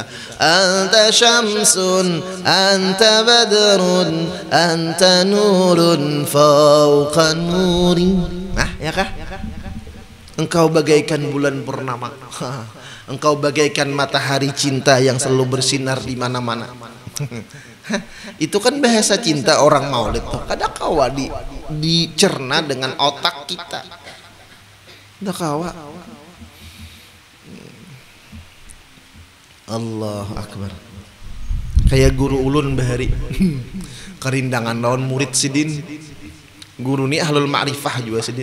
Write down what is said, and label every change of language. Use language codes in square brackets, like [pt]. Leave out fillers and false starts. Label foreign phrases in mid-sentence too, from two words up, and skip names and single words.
[ar] أنت شمس أنت بدر أنت نور فوق نور. [id] Nah, ya kah? Engkau bagaikan bulan purnama. Engkau bagaikan matahari cinta yang selalu bersinar di mana-mana. Itu kan bahasa cinta orang maulid tuh. [bjn] Kada kawa [id] dicerna dengan otak kita. [bjn] Kada kawa. [ar] الله أكبر. [bjn] Kayak guru ulun bahari. Kerindangan lawan murid Sidin. Guru ni [ar] أهل المعرفة [bjn] juga Sidin.